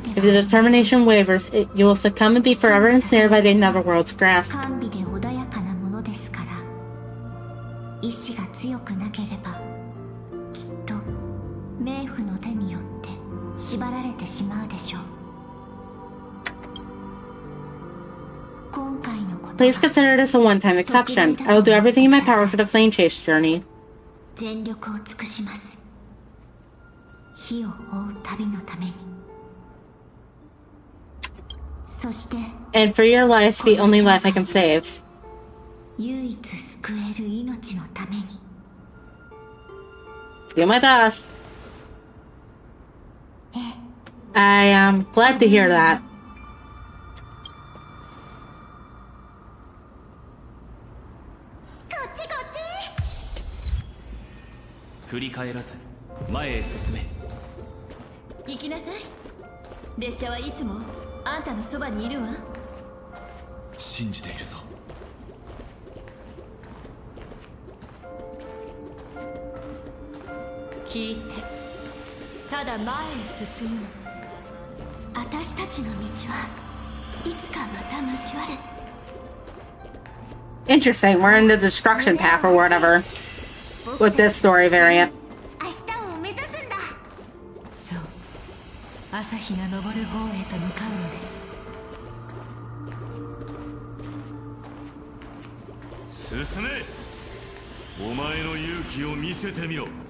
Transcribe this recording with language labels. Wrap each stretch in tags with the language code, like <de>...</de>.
<en>If the determination wavers, you will succumb and be forever ensnared by the netherworld's grasp.</en> <ja>甘美で穏やかなものですから、意志が強くなければ、きっと冥府の手によって縛られてしまうでしょう。今回のこと</ja> <en>Please</en> <ja>は</ja> <en>consider this a one-time exception. I will do everything in my power for the flame chase journey.</en> <ja>全力を尽くします。火を追う旅のために。そして</ja> <en>And for your life, the only life I can save.</en> <ja>唯一救える命のために。</ja> <en>Do my best. I am glad to hear that.</en> <ja>振り返らず前へ進め。行きなさい。列車はいつもあんたのそばにいるわ。信じているぞ。聞いて、ただ前へ進むの。私たちの道はいつかまた交わる。</ja> <en>Interesting, we're in the destruction path or whatever with this story variant.</en> <ja>明日を目指すんだ。そう、朝日が昇る方へと向かうのです。進め。お前の勇気を見せてみろ。</ja>